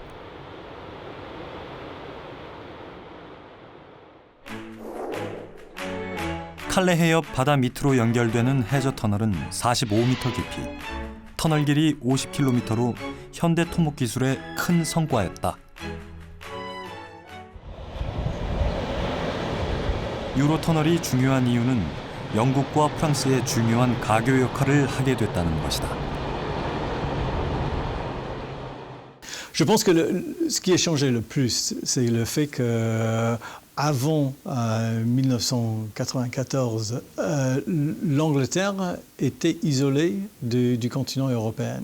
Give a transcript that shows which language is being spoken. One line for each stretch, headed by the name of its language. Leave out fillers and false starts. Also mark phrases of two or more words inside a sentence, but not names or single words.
Korean: 칼레 해협 바다 밑으로 연결되는 해저터널은 45m 깊이, 터널 길이 50km로 현대 토목 기술의 큰 성과였다. 유로터널이 중요한 이유는 영국과 프랑스의 중요한 가교 역할을 하게 됐다는 것이다.
French: Je pense que ce qui a changé le plus, c'est le fait que avant 1994, l'Angleterre était isolée du continent européen.